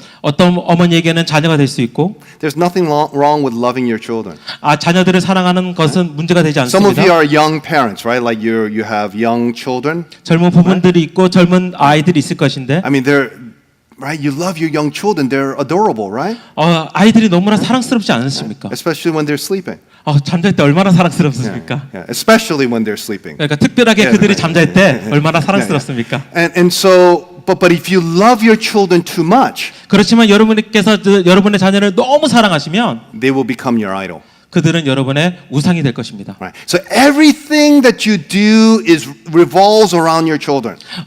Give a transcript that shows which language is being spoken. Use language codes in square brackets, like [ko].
[ko] 어떤 어머니에게는 자녀가 될 수 있고 [en] There's nothing wrong with loving your children. [ko] 자녀들을 사랑하는 것은 문제가 되지 [en] Some of you [ko] 않습니다. [en] are young parents, right? Like you have young children. [ko] 젊은 부모들이 있고 젊은 아이들이 있을 것인데 [en] I mean, right? You love your young children. They're adorable, right? [ko] 아이들이 너무나 사랑스럽지 않으십니까? [en] Especially when they're sleeping. [ko] 잠잘 때 얼마나 사랑스럽습니까? [en] Yeah, especially when they're sleeping. [ko] 그러니까 특별하게 그들이 잠잘 때 얼마나 사랑스럽습니까? [en] And so, but if you love your children too much, [ko] 그렇지만 여러분께서 여러분의 자녀를 너무 사랑하시면 [en] they will become your idol. [ko] 그들은 여러분의 우상이 될 것입니다. [en] Right. So everything that you do revolves around your children.